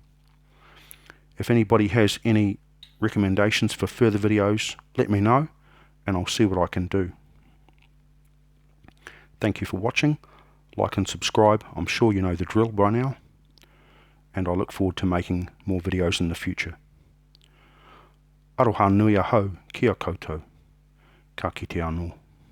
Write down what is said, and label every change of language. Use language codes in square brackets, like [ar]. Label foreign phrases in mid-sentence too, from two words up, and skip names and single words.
[en] If anybody has any recommendations for further videos, let me know, and I'll see what I can do. Thank you for watching. Like and subscribe. I'm sure you know the drill by now, and I look forward to making more videos in the future. [mi] Aroha nui ahau, kia koutou, ka kite anō.